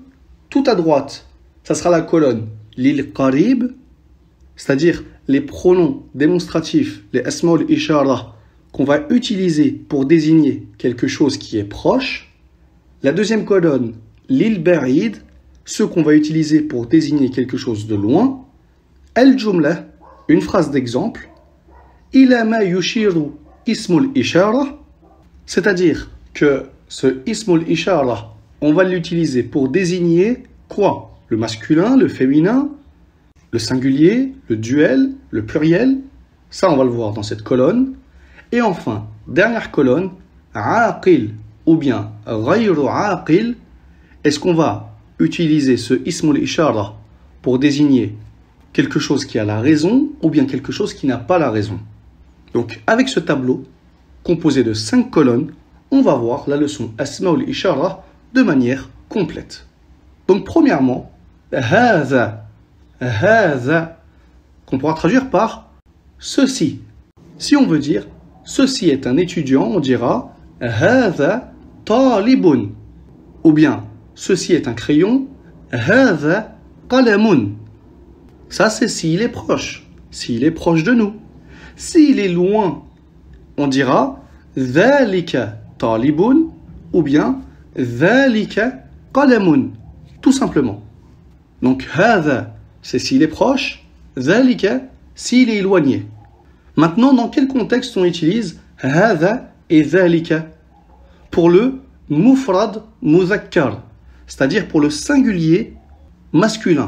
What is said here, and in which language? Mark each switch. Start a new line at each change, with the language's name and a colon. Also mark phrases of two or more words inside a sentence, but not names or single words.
French: Tout à droite, ça sera la colonne
Arabic: للقريب,
French: c'est-à-dire les pronoms démonstratifs, les
Arabic: أسماء الإشارة,
French: qu'on va utiliser pour désigner quelque chose qui est proche. La deuxième colonne,
Arabic: للبعيد,
French: ceux qu'on va utiliser pour désigner quelque chose de loin. Al-Jumla, une phrase d'exemple.
Arabic: إلى ما يشير اسم الإشارة,
French: c'est-à-dire que ce
Arabic: اسم الإشارة,
French: on va l'utiliser pour désigner quoi? Le masculin, le féminin, le singulier, le duel, le pluriel. Ça, on va le voir dans cette colonne. Et enfin, dernière colonne, aqil ou bien
Arabic: غير عاقل.
French: Est-ce qu'on va utiliser ce
Arabic: اسم الإشارة
French: pour désigner quelque chose qui a la raison ou bien quelque chose qui n'a pas la raison? Donc avec ce tableau composé de 5 colonnes, on va voir la leçon
Arabic: أسماء الإشارة
French: de manière complète. Donc premièrement, hadha, qu'on pourra traduire par ceci. Si on veut dire ceci est un étudiant, on dira
Arabic: هذا طالب.
French: Ou bien ceci est un crayon,
Arabic: هذا قلم.
French: Ça c'est s'il est proche de nous. S'il est loin, on dira
Arabic: ذلك طالب
French: ou bien
Arabic: ذلك قلم,
French: tout simplement. Donc hadha c'est s'il est proche, dhalika s'il est éloigné. Maintenant, dans quel contexte on utilise hadha et dhalika? Pour le
Arabic: مفرد مذكر,
French: c'est-à-dire pour le singulier masculin.